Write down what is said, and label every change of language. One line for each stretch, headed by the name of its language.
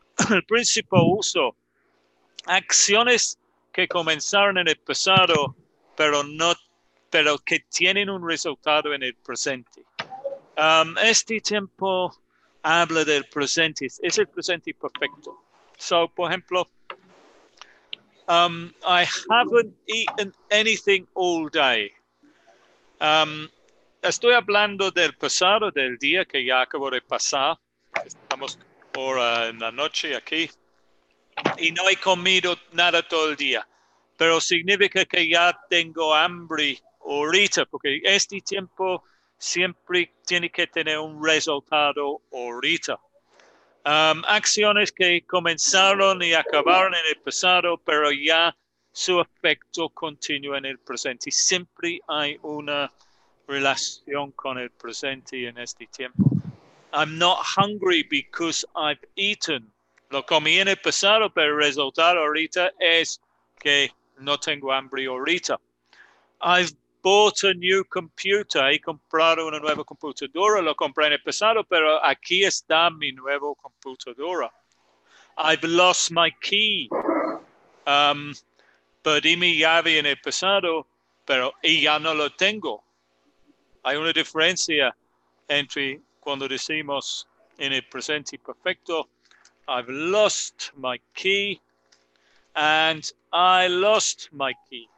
Spanish: El principal uso, acciones que comenzaron en el pasado, pero no pero que tienen un resultado en el presente. Este tiempo habla del presente, es el presente perfecto.
English: So,
Spanish: por ejemplo,
English: I haven't eaten anything all day.
Spanish: Estoy hablando del pasado, del día que ya acabó de pasar. Estamos ahora en la noche aquí. Y no he comido nada todo el día. Pero significa que ya tengo hambre ahorita, porque este tiempo siempre tiene que tener un resultado ahorita. Acciones que comenzaron y acabaron en el pasado, pero ya su efecto continúa en el presente. Siempre hay una relación con el presente en este tiempo.
English: I'm not hungry because I've eaten.
Spanish: Lo comí en el pasado, pero el resultado ahorita es que no tengo hambre ahorita.
English: I've bought a new computer.
Spanish: He comprado una nueva computadora. Lo compré en el pasado, pero aquí está mi nueva computadora.
English: I've lost my key.
Spanish: Perdí mi llave en el pasado, pero ya no lo tengo. Hay una diferencia entre cuando decimos en el presente perfecto,
English: I've lost my key
Spanish: and I lost my key.